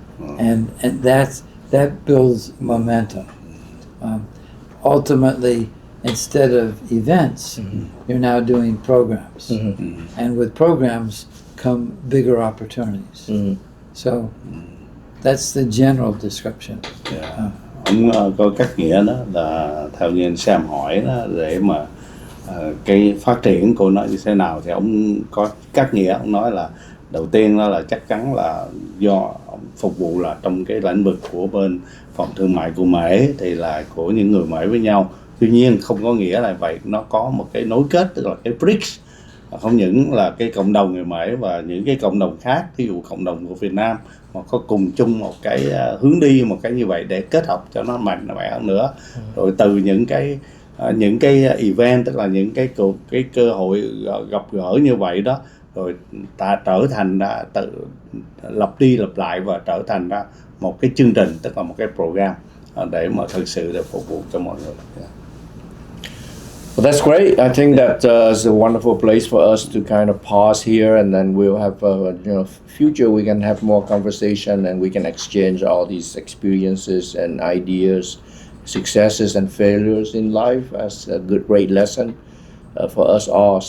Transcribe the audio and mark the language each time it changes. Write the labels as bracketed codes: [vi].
[en] And that builds momentum. Ultimately, instead of events, you're now doing programs. And with programs come bigger opportunities. So That's the general description. Yeah. [vi] Ông có cách nghĩa đó là theo như anh Sam hỏi đó, để mà cái phát triển của nó như thế nào thì ông có cách nghĩa. Ông nói là đầu tiên đó là chắc chắn là do ông phục vụ là trong cái lĩnh vực của bên phòng thương mại của Mễ thì là của những người Mễ với nhau. Tuy nhiên không có nghĩa là vậy, nó có một cái nối kết, tức là cái BRICS, không những là cái cộng đồng người Mễ và những cái cộng đồng khác, ví dụ cộng đồng của Việt Nam, mà có cùng chung một cái hướng đi, một cái như vậy để kết hợp cho nó mạnh mẽ hơn nữa. Rồi từ những cái event, tức là những cái cơ hội gặp gỡ như vậy đó, rồi ta trở thành ra tự lặp đi lặp lại và trở thành ra một cái chương trình, tức là một cái program để mà thực sự để phục vụ cho mọi người. [en] Yeah. Well, that's great. I think that is a wonderful place for us to kind of pause here, and then we'll have, future we can have more conversation, and we can exchange all these experiences and ideas, successes and failures in life as a great lesson for us all.